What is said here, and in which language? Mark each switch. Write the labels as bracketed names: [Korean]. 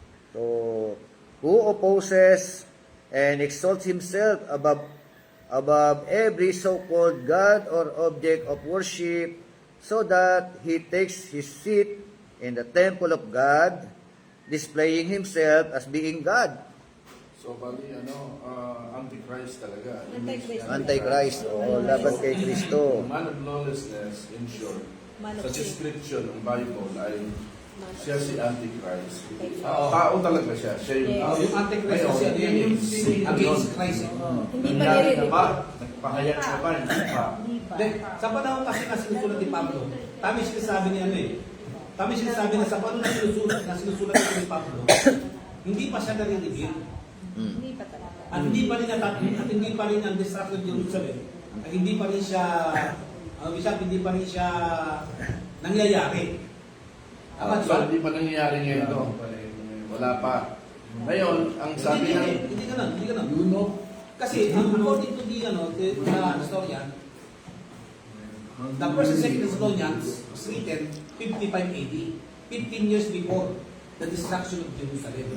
[English] So, who opposes and exalts himself above every so-called God or object of worship, so that he takes his seat in the temple of God, displaying himself as being God. [Filipino] So, bali, Antichrist talaga. Antichrist, o laban kay Kristo. [English] The man of lawlessness, in short, Man of [Filipino] sa [English] sin. [Filipino] description ng Bible ay siya si Antichrist. Tao talaga siya. Siya yung Yung Antichrist kasi ano yan, yung against Christ. Hindi pa nangyari na nililito. ba? Nagpahayag na ba? Hindi pa. Then, sa panahon kasi na sinusulat ni Pablo, tama yung sinasabi niya tama yung sinasabi na sa panahon na sinusulat ni Pablo, hindi pa siya nare-reveal. Hindi pa talaga. At hindi pa rin ang destruction ng Jerusalem. At hindi pa rin siya, hindi pa rin siya nangyayari. Tama So, ba? hindi pa nangyayari ngayon to. Wala pa. Ngayon, ang sabi ng... Hindi ka na. [English] Kasi, according to the historian, the first and second Thessalonians was written 55 AD, 15 years before the destruction of Jerusalem.